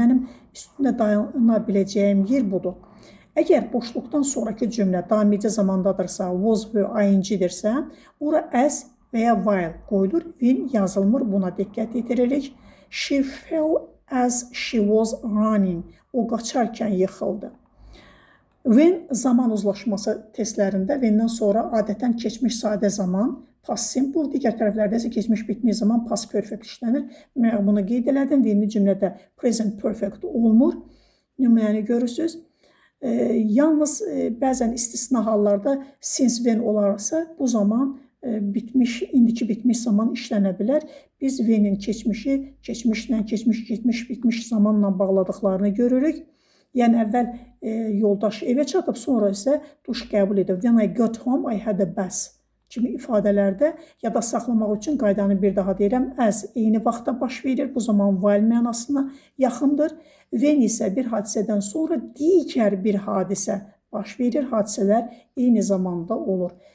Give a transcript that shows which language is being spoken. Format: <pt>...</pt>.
<az>Mənim üstündə dayana biləcəyim yer budur. Əgər boşluqdan sonraki cümlə davam edici zamandadırsa, was və ing-dirsə, ora as və ya while qoyulur, when yazılmır, buna diqqət yetiririk.</az> <en>She fell as she was running.</en> <az>O qaçarkən yıxıldı. When zaman uzlaşması testlərində when-dən sonra adətən keçmiş sadə zaman, past simple, digər tərəflərdə isə keçmiş bitmiş zaman past perfect işlənir. Mən bunu qeyd elədim. When-li cümlədə present perfect olmur. Nümunəni görürsünüz. Yalnız bəzən istisna hallarda since when olarsa bu zaman bitmiş, indiki bitmiş zaman işlənə bilər. Biz when-in keçmişi, keçmişlə, keçmiş, bitmiş zamanla bağladıqlarını görürük. Yəni əvvəl yoldaş evə çatıb, sonra isə duş qəbul edib.</az> <en>When I got home, I had a bath</en> <az>kimi ifadələrdə yada saxlamaq üçün qaydanı bir daha deyirəm. As eyni vaxtda baş verir, bu zaman while mənasına yaxındır. When isə bir hadisədən sonra digər bir hadisə baş verir, hadisələr eyni zamanda olur.</az>